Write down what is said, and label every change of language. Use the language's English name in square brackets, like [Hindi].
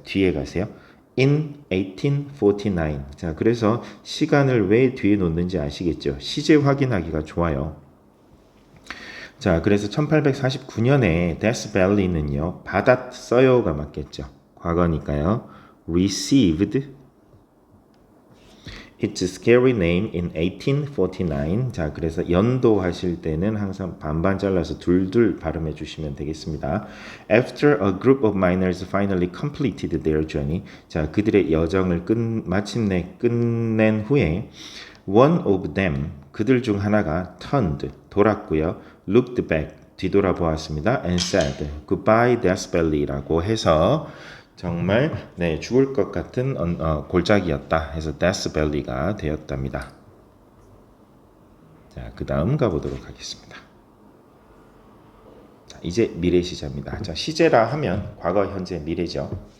[Korean] 뒤에 가세요. [English] In 1849. [Korean] 자, 그래서 시간을 왜 뒤에 놓는지 아시겠죠? 시제 확인하기가 좋아요. 자, 그래서 1849년에 Death Valley는요, 받았어요가 맞겠죠. 과거니까요. [English] Received its scary name in 1849. [Korean] 자, 그래서 연도 하실 때는 항상 반반 잘라서 둘둘 발음해 주시면 되겠습니다. [English] After a group of miners finally completed their journey. [Korean] 자, 그들의 여정을 마침내 끝낸 후에 [English] one of them, [Korean] 그들 중 하나가 turned, 돌았고요. [English] looked back, [Korean] 뒤돌아보았습니다. [English] and said, goodbye Death Valley [Korean] 라고 해서 정말 죽을 것 같은 골짜기였다 해서 Death Valley가 되었답니다. 자, 그 다음 가보도록 하겠습니다. 자, 이제 미래 시제입니다. 자, 시제라 하면 과거, 현재, 미래죠.